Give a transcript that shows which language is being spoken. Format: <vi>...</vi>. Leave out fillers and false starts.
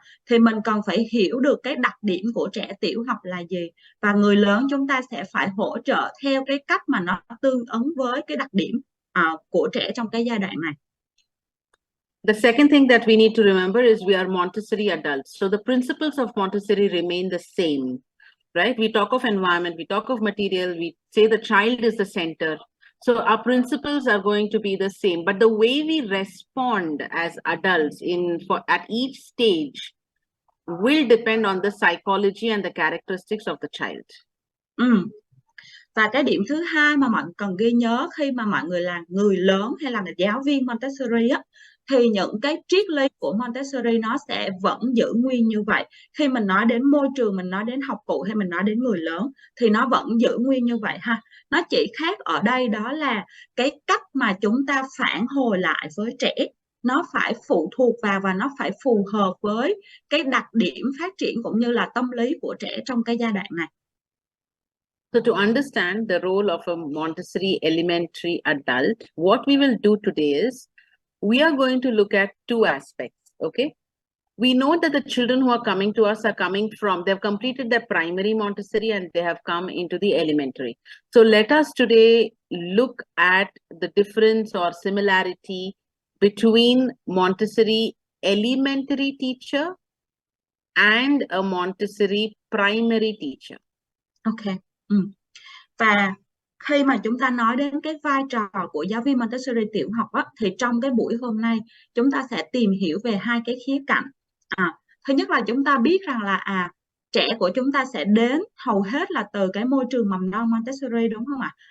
<vi>Thì mình cần phải hiểu được cái đặc điểm của trẻ tiểu học là gì, và người lớn chúng ta sẽ phải hỗ trợ theo cái cách mà nó tương ứng với cái đặc điểm của trẻ trong cái giai đoạn này.</vi> <en>The second thing that we need to remember is we are Montessori adults. So the principles of Montessori remain the same, right? We talk of environment, we talk of material, we say the child is the center. So our principles are going to be the same, but the way we respond as adults at each stage will depend on the psychology and the characteristics of the child.</en> <vi>Và cái điểm thứ hai mà mọi người cần ghi nhớ khi mà mọi người là người lớn hay là giáo viên Montessori á, thì những cái triết lý của Montessori nó sẽ vẫn giữ nguyên như vậy. Khi mình nói đến môi trường, mình nói đến học cụ hay mình nói đến người lớn thì nó vẫn giữ nguyên như vậy ha. Nó chỉ khác ở đây đó là cái cách mà chúng ta phản hồi lại với trẻ nó phải phụ thuộc vào và nó phải phù hợp với cái đặc điểm phát triển cũng như là tâm lý của trẻ trong cái giai đoạn này.</vi> <en>So to understand the role of a Montessori elementary adult, what we will do today is we are going to look at two aspects, okay? We know that the children who are coming to us are coming from, they've completed their primary Montessori and they have come into the elementary. So let us today look at the difference or similarity between Montessori elementary teacher and a Montessori primary teacher. Ok.</en> <vi>Và khi mà chúng ta nói đến cái vai trò của giáo viên Montessori tiểu học á, thì trong cái buổi hôm nay chúng ta sẽ tìm hiểu về hai cái khía cạnh. Thứ nhất là chúng ta biết rằng là trẻ của chúng ta sẽ đến hầu hết là từ cái môi trường mầm non Montessori, đúng không ạ?</vi>